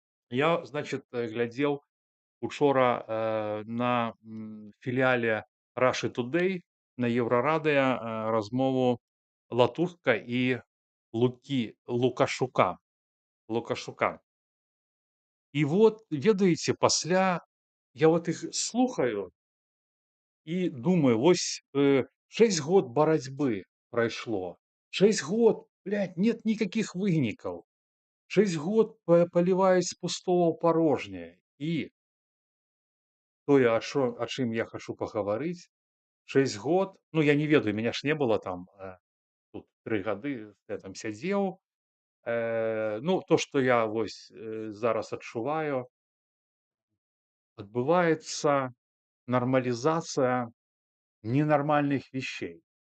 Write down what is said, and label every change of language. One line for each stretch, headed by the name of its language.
Belarusian: Я, значит, глядзеў учора на філіяле Russia Today на Еўрарадыё размову Латушка і Лукашука. І вот, ведаеце, пасля я вот іх слухаю і думаю, вось 6 год барацьбы прайшло.
Russian: 6 год, блядь, нет никаких выников.
Belarusian: 6 год поливаюць з пустого ў парожняе. І тое, о чым я хачу пагаварыць, 6 год, ну я не ведаю,
Russian: меня ж не было
Belarusian: там тут 3 гады, я там сядзеў. Ну, то, што я вось зараз адчуваю, адбываецца
Russian: нормализация ненормальных вещей.